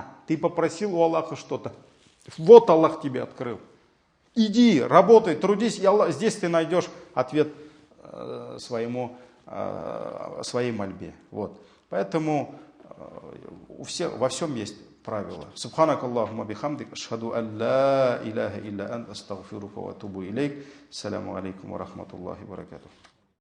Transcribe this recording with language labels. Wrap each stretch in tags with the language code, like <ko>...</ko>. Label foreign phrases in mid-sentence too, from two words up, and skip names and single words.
<ru>Ты попросил у Аллаха что-то. Вот Аллах тебе открыл. Иди, работай, трудись, и здесь ты найдешь ответ своей мольбе. Вот. Поэтому во всем есть правила.</ru> <ar>سبحانك اللهم بحمدك، أشهد أن لا إله إلا أنت، أستغفرك وأتوب إليك. السلام عليكم ورحمة الله وبركاته.</ar>